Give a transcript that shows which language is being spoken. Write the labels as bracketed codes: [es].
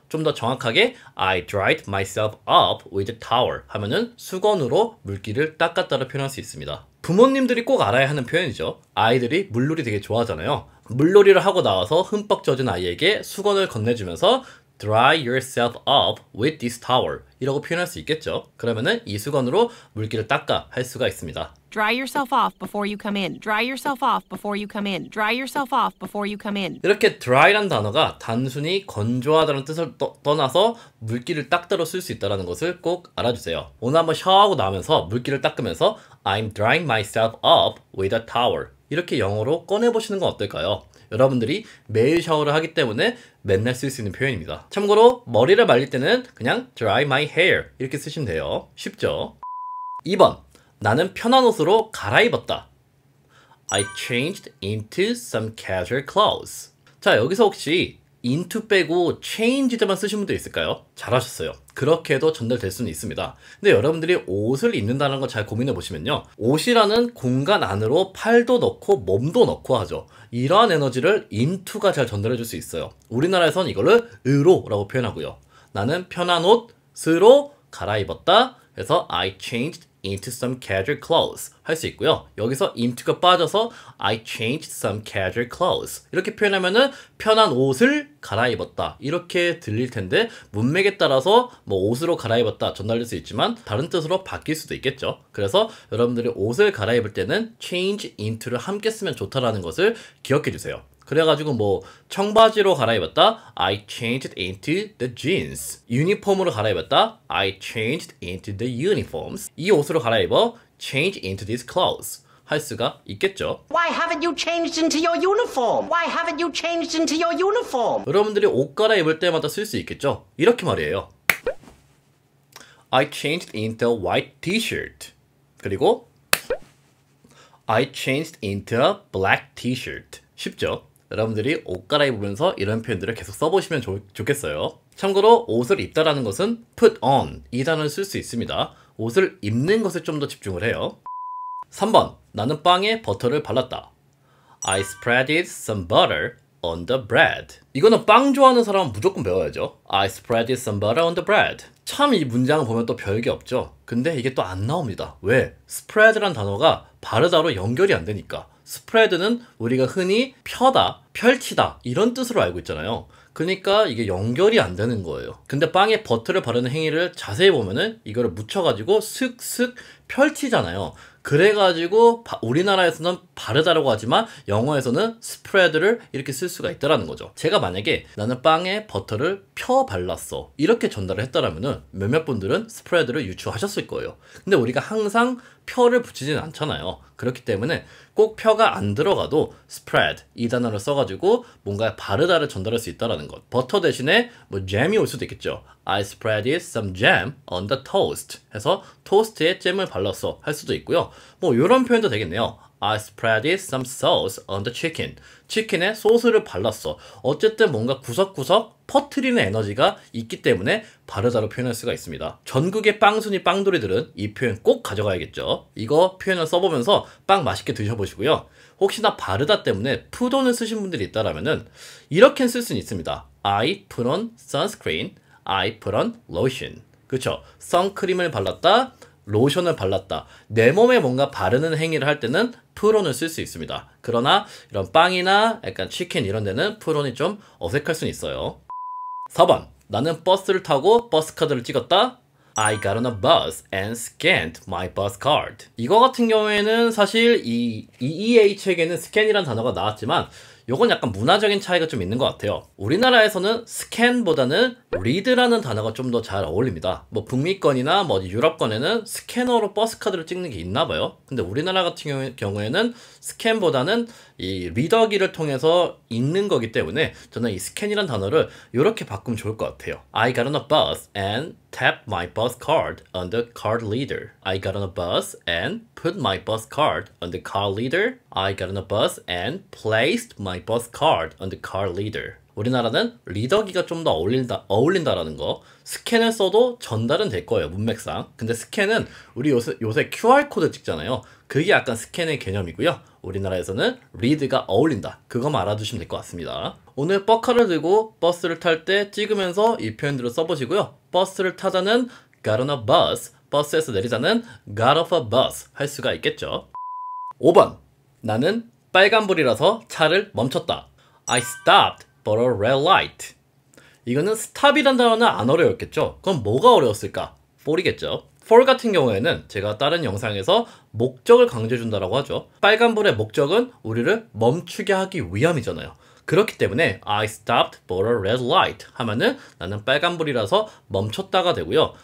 [ko] 좀 더 정확하게 [en] I dried myself up with a towel [ko] 하면은 수건으로 물기를 닦았다를 표현할 수 있습니다. 부모님들이 꼭 알아야 하는 표현이죠. 아이들이 물놀이 되게 좋아하잖아요. 물놀이를 하고 나와서 흠뻑 젖은 아이에게 수건을 건네주면서 [en] dry yourself up with this towel [ko] 이라고 표현할 수 있겠죠. 그러면은 이 수건으로 물기를 닦아 할 수가 있습니다. [en] Dry yourself off before you come in. Dry yourself off before you come in. Dry yourself off before you come in. [ko] 이렇게 dry란 단어가 단순히 건조하다는 뜻을 떠나서 물기를 닦다로 쓸 수 있다는 것을 꼭 알아주세요. 오늘 한번 샤워하고 나면서 물기를 닦으면서 [en] I'm drying myself up with a towel [ko] 이렇게 영어로 꺼내보시는 건 어떨까요? 여러분들이 매일 샤워를 하기 때문에 맨날 쓸 수 있는 표현입니다. 참고로 머리를 말릴 때는 그냥 [en] dry my hair [ko] 이렇게 쓰시면 돼요. 쉽죠? 2번, 나는 편한 옷으로 갈아입었다. [en] I changed into some casual clothes. [ko] 자, 여기서 혹시 into 빼고 changed만 쓰신 분들 있을까요? 잘하셨어요. 그렇게 해도 전달될 수는 있습니다. 근데 여러분들이 옷을 입는다는 거 잘 고민해 보시면요, 옷이라는 공간 안으로 팔도 넣고 몸도 넣고 하죠. 이러한 에너지를 into가 잘 전달해 줄 수 있어요. 우리나라에선 이거를 으로라고 표현하고요. 나는 편한 옷으로 갈아입었다. 그래서 [en] I changed into some casual clothes [ko] 할 수 있고요. 여기서 into가 빠져서 [en] I changed some casual clothes [ko] 이렇게 표현하면은 편한 옷을 갈아입었다 이렇게 들릴 텐데, 문맥에 따라서 옷으로 갈아입었다 전달될 수 있지만 다른 뜻으로 바뀔 수도 있겠죠. 그래서 여러분들이 옷을 갈아입을 때는 change into를 함께 쓰면 좋다라는 것을 기억해 주세요. 그래가지고 뭐 청바지로 갈아입었다. [en] I changed into the jeans. [ko] 유니폼으로 갈아입었다. [en] I changed into the uniforms. [ko] 이 옷으로 갈아입어. [en] change into these clothes. [ko] 할 수가 있겠죠. [en] Why haven't you changed into your uniform? Why haven't you changed into your uniform? [ko] 여러분들이 옷 갈아입을 때마다 쓸 수 있겠죠. 이렇게 말이에요. [en] I changed into a white t-shirt. [ko] 그리고 [en] I changed into a black t-shirt. [ko] 쉽죠? 여러분들이 옷 갈아입으면서 이런 표현들을 계속 써보시면 좋겠어요. 참고로 옷을 입다라는 것은 put on 이 단어를 쓸 수 있습니다. 옷을 입는 것에 좀 더 집중을 해요. 3번 나는 빵에 버터를 발랐다. [en] I spreaded some butter on the bread. [ko] 이거는 빵 좋아하는 사람은 무조건 배워야죠. [en] I spreaded some butter on the bread. [ko] 참 이 문장을 보면 또 별게 없죠. 근데 이게 또 안 나옵니다. 왜? spread란 단어가 바르다로 연결이 안 되니까. spread는 우리가 흔히 펴다, 펼치다 이런 뜻으로 알고 있잖아요. 그러니까 이게 연결이 안 되는 거예요. 근데 빵에 버터를 바르는 행위를 자세히 보면은 이거를 묻혀가지고 슥슥 펼치잖아요. 그래가지고 우리나라에서는 바르다라고 하지만 영어에서는 스프레드를 이렇게 쓸 수가 있다라는 거죠. 제가 만약에 나는 빵에 버터를 펴 발랐어 이렇게 전달을 했다라면은 몇몇 분들은 스프레드를 유추하셨을 거예요. 근데 우리가 항상 펴를 붙이지는 않잖아요. 그렇기 때문에 꼭 펴가 안 들어가도 spread 이 단어를 써가지고 뭔가 바르다를 전달할 수 있다라는 것. 버터 대신에 뭐 잼이 올 수도 있겠죠. [en] I spreaded some jam on the toast [ko] 해서 토스트에 잼을 발랐어 할 수도 있고요. 뭐 이런 표현도 되겠네요. [en] I spreaded some sauce on the chicken. [ko] 치킨에 소스를 발랐어. 어쨌든 뭔가 구석구석 퍼트리는 에너지가 있기 때문에 바르다로 표현할 수가 있습니다. 전국의 빵순이 빵돌이들은 이 표현 꼭 가져가야겠죠. 이거 표현을 써보면서 빵 맛있게 드셔보시고요. 혹시나 바르다 때문에 푸돈을 쓰신 분들이 있다라면은 이렇게 쓸 수는 있습니다. [en] I put on sunscreen. I put on lotion. [ko] 그렇죠. 선크림을 발랐다. 로션을 발랐다. 내 몸에 뭔가 바르는 행위를 할 때는 푸론을 쓸 수 있습니다. 그러나 이런 빵이나 약간 치킨 이런 데는 푸론이 좀 어색할 수는 있어요. 4번 나는 버스를 타고 버스 카드를 찍었다. [en] I got on a bus and scanned my bus card. [ko] 이거 같은 경우에는 사실 이 EEA 책에는 스캔이라는 단어가 나왔지만 요건 약간 문화적인 차이가 좀 있는 것 같아요. 우리나라에서는 스캔보다는 read라는 단어가 좀 더 잘 어울립니다. 뭐 북미권이나 뭐 유럽권에는 스캐너로 버스카드를 찍는 게 있나 봐요. 근데 우리나라 같은 경우에는 스캔보다는 이 리더기를 통해서 읽는 거기 때문에 저는 이 스캔이라는 단어를 이렇게 바꾸면 좋을 것 같아요. [en] I got on a bus and tapped my bus card on the card reader. I got on a bus and put my bus card on the card reader. I got on a bus and placed my bus card on the card reader. [ko] 우리나라는 리더기가 좀 더 어울린다라는 거. 스캔을 써도 전달은 될 거예요, 문맥상. 근데 스캔은 우리 요새 QR코드 찍잖아요. 그게 약간 스캔의 개념이고요. 우리나라에서는 리드가 어울린다. 그거만 알아두시면 될 것 같습니다. 오늘 버카를 들고 버스를 탈 때 찍으면서 이 표현들을 써보시고요. 버스를 타자는 [en] got on a bus, [ko] 버스에서 내리자는 [en] got off a bus [ko] 할 수가 있겠죠. 5번 나는 빨간불이라서 차를 멈췄다. [en] I stopped for a red light. [ko] 이거는 stop이란 단어는 안 어려웠겠죠. 그럼 뭐가 어려웠을까? for이겠죠. for 같은 경우에는 제가 다른 영상에서 목적을 강조해준다라고 하죠. 빨간불의 목적은 우리를 멈추게 하기 위함이잖아요. 그렇기 때문에 [en] I stopped for a red light [ko] 하면은 나는 빨간불이라서 멈췄다가 되고요.